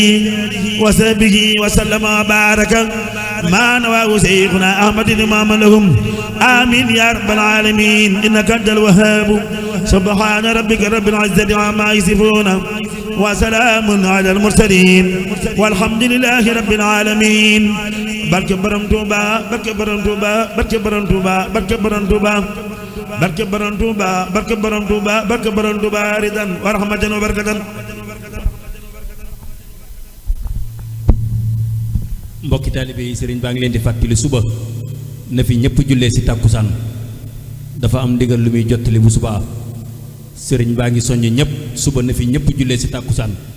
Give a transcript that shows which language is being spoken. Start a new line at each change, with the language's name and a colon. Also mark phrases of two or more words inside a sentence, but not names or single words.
Arabic: وصحبه وسلم وبارك ما نوى شيخنا أحمد بن محمد لهم آمين يا رب العالمين إنك أنت الوهاب سبحان ربك رب العزة عما يصفون وسلام على المرسلين والحمد لله رب العالمين
Wolof: barke borom Touba barke borom Touba barke borom Touba barke borom Touba barke borom Touba barke borom Touba barke borom Touba
Arabic: رضا ورحمة وبركة.
Wolof: mbokki taalibe yi sëriñ baa ngi leen di fàttali suba na fi ñëpp jullee si tàkkusaan dafa am ndigal lu muy jottali bu subaa sëriñ baa ngi soññ ñëpp suba na fi ñëpp jullee si tàkkusaan